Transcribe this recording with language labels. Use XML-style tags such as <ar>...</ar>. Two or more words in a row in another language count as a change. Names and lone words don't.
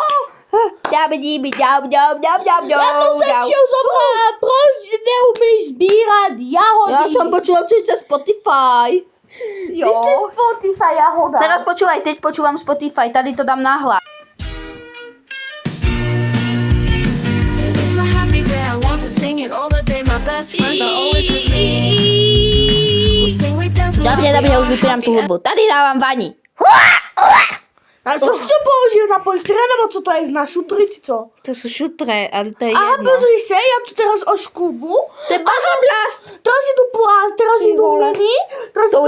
<sk>Ja to sem šiel zobrať.</sk> <cs>Proč neumíš zbírať jahody?</cs> <sk>Ja som počúval cez Spotify. Ty si Spotify jahoda. Teraz počúvaj, teď počúvam Spotify,</sk> <cs>tady to dám nahlas.</cs> <en>singing all the day. My best friends are always with me. We sing, we dance, we</en> <sk>Dobre,</sk> <en>laugh,</en> <sk>dobre,</sk> <en>we</en> <sk>už vypínam tú</sk> <en>happy.</en> <sk>hudbu. Tady dávam vani. A co si to použil na polstre, nebo co to je na šutry, či co? To sú šutre, ale to je Aha, jedno. pozri sa, ja tu teraz oškubu. To je bahablast. Teraz idú plast, teraz idú mini, teraz To</sk>